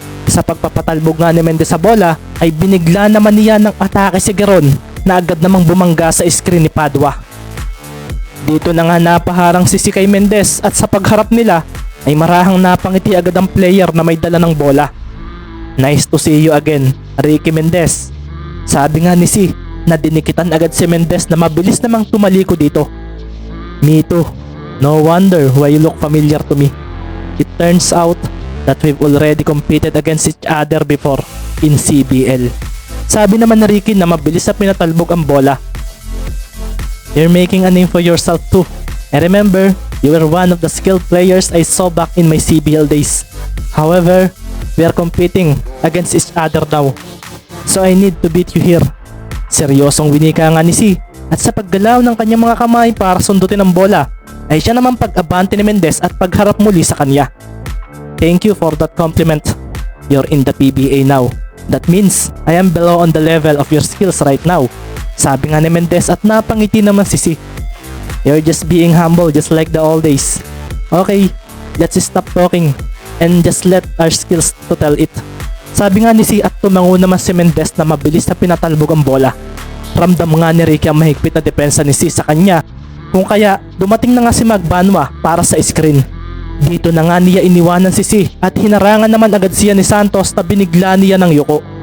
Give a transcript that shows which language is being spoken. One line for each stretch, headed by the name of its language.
Filipino: Sa pagpapatalbog nga ni Mendez sa bola ay binigla naman niya ng atake si Garon na agad namang bumangga sa screen ni Padua. Dito na nga napaharang si kay Mendez at sa pagharap nila ay marahang napangiti agad ang player na may dala ng bola.
English: Nice to see you again,
Filipino: Ricky Mendez. Sabi nga ni C na dinikitan agad si Mendez na mabilis namang tumaliko dito.
English: Me too. No wonder why you look familiar to me. It turns out that we've already competed against each other before in CBL.
Filipino: Sabi naman ni Ricky na mabilis na pinatalbog ang bola.
English: You're making a name for yourself too. I remember, you were one of the skilled players I saw back in my CBL days. However, we are competing against each other now. So I need to beat you here.
Filipino: Seryosong winika nga ni C at sa paggalaw ng kanyang mga kamay para sundutin ang bola ay siya naman pag-abante ni Mendez at pagharap muli sa kanya.
English: Thank you for that compliment. You're in the PBA now. That means I am below on the level of your skills right now.
Filipino: Sabi nga ni Mendez at napangiti naman si C.
English: You're just being humble just like the old days. Okay, let's stop talking and just let our skills to tell it.
Filipino: Sabi nga ni C at tumango naman si Mendez na mabilis na pinatalbog ang bola. Ramdam nga ni Ricky ang mahigpit na depensa ni C sa kanya kung kaya dumating na nga si Magbanwa para sa screen. Dito na nga niya iniwanan si C at hinarangan naman agad siya ni Santos na binigla niya ng yuko.